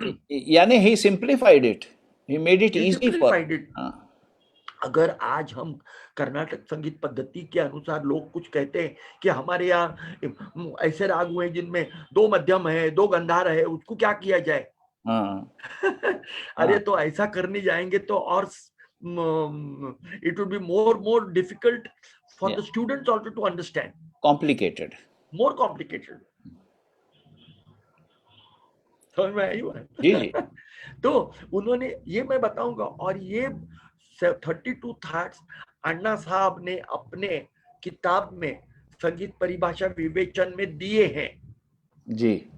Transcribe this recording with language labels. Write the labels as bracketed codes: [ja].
[en] यानी he simplified it, he made it easy for it. [hi] अगर आज हम कर्नाटक संगीत पद्धति के अनुसार लोग कुछ कहते हैं कि हमारे यहाँ ऐसे राग हुए जिनमें 2 मध्यम है, 2 गंधार है, उसको क्या किया जाए? अरे तो ऐसा करने जाएंगे तो और [en] it would be more difficult for the students also to understand, more complicated. [hi] समझ में आई बात? जी। तो उन्होंने ये मैं बताऊंगा, और ये 32 थाट्स अन्ना साहब ने अपने किताब में संगीत परिभाषा विवेचन में दिए हैं जी।